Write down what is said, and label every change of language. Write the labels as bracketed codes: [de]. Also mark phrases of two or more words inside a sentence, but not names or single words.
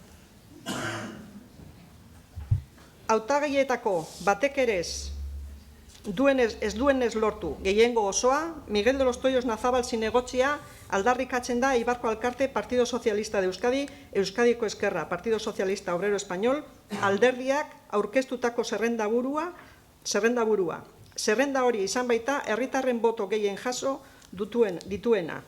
[eu] Hautagaietako batek ere ez ez duenez lortu gehiengo osoa, Miguel de los Toyos Nazabal zinegotzia aldarrikatzen da Eibarko Alkate Partido Socialista de Euskadi, Euskadiko Eskerra Partido Socialista Obrero Español, alderdiak aurkeztutako zerrendaburua. Zerrenda hori izan baita herritarren boto gehien jaso dituena.